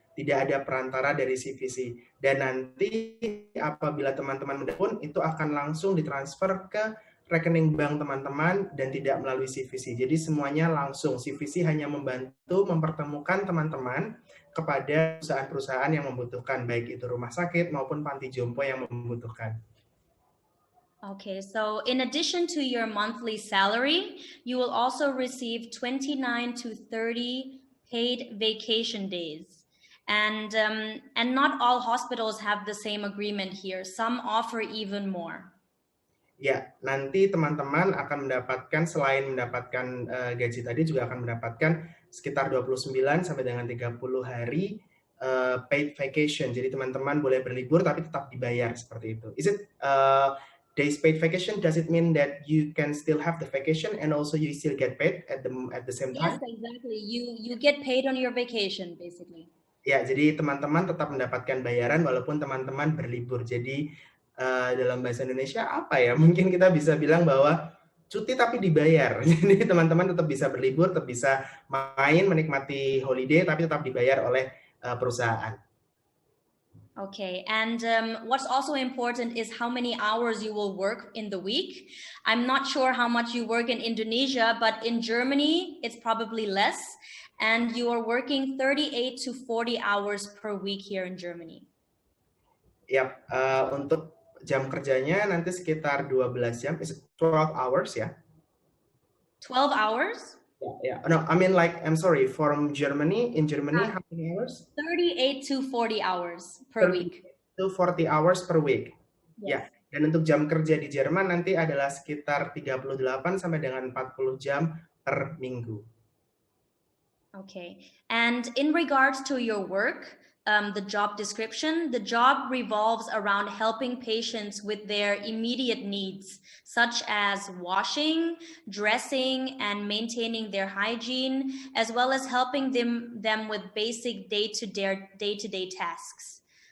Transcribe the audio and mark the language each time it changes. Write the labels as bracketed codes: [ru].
[id] Tidak ada perantara dari CVC. Dan nanti apabila teman-teman menelpon, itu akan langsung ditransfer ke rekening bank teman-teman dan tidak melalui CVC. Jadi semuanya langsung. CVC hanya membantu mempertemukan teman-teman kepada perusahaan-perusahaan yang membutuhkan, baik itu rumah sakit maupun panti jompo yang membutuhkan. [en] Okay, so in addition to your monthly salary, you will also receive 29 to 30 paid vacation days. And not all hospitals have the same agreement here. Some offer even more. [id] Ya, nanti teman-teman akan mendapatkan, selain mendapatkan gaji tadi, juga akan mendapatkan sekitar 29 sampai dengan 30 hari paid vacation. Jadi teman-teman boleh berlibur tapi tetap dibayar seperti itu. [en] Is it days paid vacation? Does it mean that you can still have the vacation and also you still get paid at the same time? Yes, exactly. You get paid on your vacation, basically. [id] Ya, jadi teman-teman tetap mendapatkan bayaran walaupun teman-teman berlibur. Jadi dalam bahasa Indonesia apa ya? Mungkin kita bisa bilang bahwa cuti tapi dibayar. Jadi teman-teman tetap bisa berlibur, tetap bisa main, menikmati holiday, tapi tetap dibayar oleh perusahaan. [en] Okay, and what's also important is how many hours you will work in the week. I'm not sure how much you work in Indonesia, but in Germany, it's probably less. And you are working 38 to 40 hours per week here in Germany. [id] Yap, untuk jam kerjanya nanti sekitar 12 jam, 12 hours ya. [en] 12 hours? Yeah, no, I mean like, I'm sorry, from Germany, in Germany, how many hours? 38 to 40 hours per week. To 40 hours per week. Yes. [id] Ya, dan untuk jam kerja di Jerman nanti adalah sekitar 38 sampai dengan 40 jam per minggu. [en] Okay, and in regards to your work, the job description, the job revolves around helping patients with their immediate needs, such as washing, dressing, and maintaining their hygiene, as well as helping them with basic day-to-day tasks.